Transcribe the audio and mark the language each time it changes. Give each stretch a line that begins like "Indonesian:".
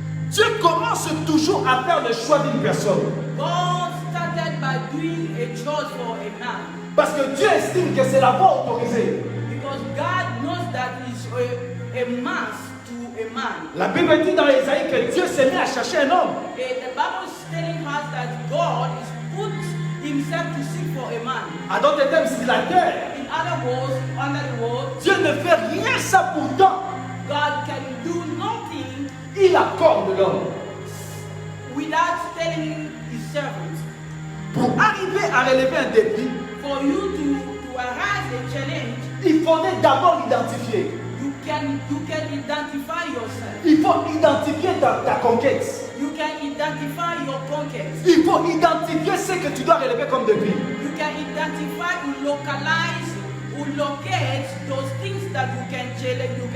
French: Dieu commence toujours à faire le choix d'une personne.
English: God started by doing a choice for a man
French: Parce que Dieu estime que c'est la voie autorisée.
English: because God knows that it's a mass to a man.
French: La Bible dit dans Ésaïe que Dieu s'est mis à chercher un homme.
English: The Bible is telling us that God is put himself to seek for a man.
French: À d'autres termes, sur la terre,
English: In other words, under the world,
French: Dieu ne fait rien ça pourtant.
English: God can do nothing
French: Il accorde l'homme.
English: without telling his servants.
French: Pour arriver à relever un défi,
English: For you to arise a challenge,
French: il faudrait d'abord identifier.
English: you can identify yourself.
French: Il faut identifier ta conquête.
English: You can identify your conquest.
French: Il faut identifier ce que tu dois relever comme défi.
English: You can identify or localize or locate those things that you can challenge.